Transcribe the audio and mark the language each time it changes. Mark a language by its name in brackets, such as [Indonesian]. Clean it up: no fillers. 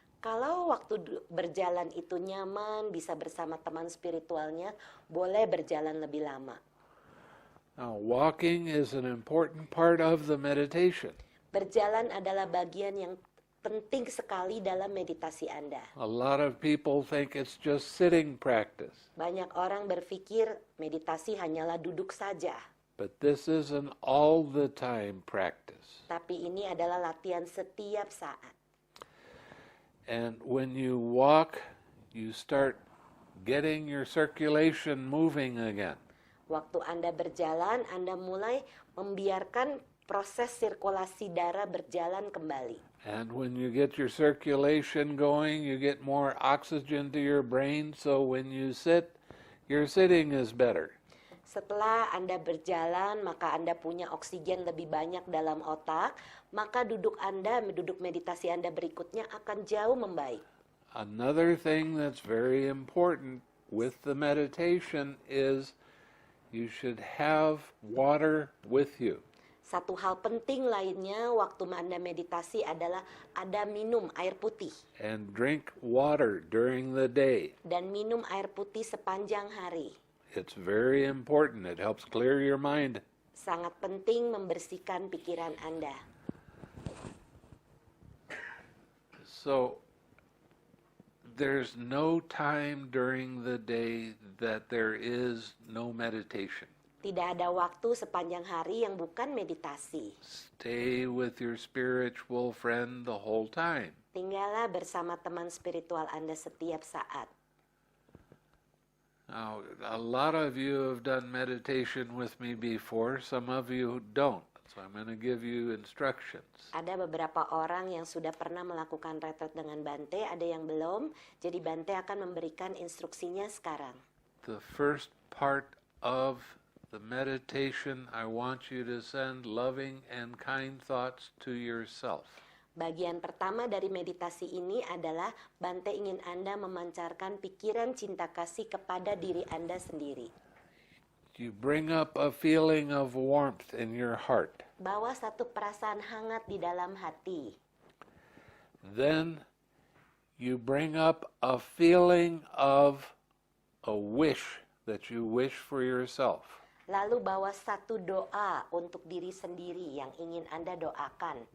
[Indonesian] Kalau waktu berjalan itu nyaman, bisa bersama teman spiritualnya, boleh berjalan lebih lama. [English] Now, walking is an important part of the meditation. [Indonesian] Berjalan adalah bagian yang penting sekali dalam meditasi Anda. [English] A lot of people think it's just sitting practice, [Indonesian] Banyak orang berpikir meditasi hanyalah duduk saja. [English] but this is an all-the-time practice. [Indonesian] Tapi ini adalah latihan setiap saat. [English] And when you walk, you start getting your circulation moving again. [Indonesian] Waktu Anda berjalan, Anda mulai membiarkan proses sirkulasi darah berjalan kembali. [English] And when you get your circulation going, you get more oxygen to your brain, so when you sit, your sitting is better. [Indonesian] Setelah Anda berjalan, maka Anda punya oksigen lebih banyak dalam otak, maka duduk meditasi Anda berikutnya akan jauh membaik. [English] Another thing that's very important with the meditation is you should have water with you. [Indonesian] Satu hal penting lainnya waktu Anda meditasi adalah Anda minum air putih. [English] And drink water during the day. [Indonesian] Dan minum air putih sepanjang hari. [English] It's very important. It helps clear your mind. [Indonesian] Sangat penting membersihkan pikiran Anda. [English] So, there's no time during the day that there is no meditation. [Indonesian] Tidak ada waktu sepanjang hari yang bukan meditasi. [English] Stay with your spiritual friend the whole time. [Indonesian] Tinggallah bersama teman spiritual Anda setiap saat. [English] Now, a lot of you have done meditation with me before. Some of you don't. So I'm going to give you instructions. [Indonesian] Ada beberapa orang yang sudah pernah melakukan retret dengan Bhante, ada yang belum. Jadi Bhante akan memberikan instruksinya sekarang. [English] The first part of the meditation, I want you to send loving and kind thoughts to yourself. [Indonesian] Bagian pertama dari meditasi ini adalah Bhante ingin Anda memancarkan pikiran cinta kasih kepada diri Anda sendiri. [English] You bring up a feeling of warmth in your heart. [Indonesian] Bawa satu perasaan hangat di dalam hati. [English] Then you bring up a feeling of a wish that you wish for yourself. [Indonesian] Lalu bawa satu doa untuk diri sendiri yang ingin Anda doakan.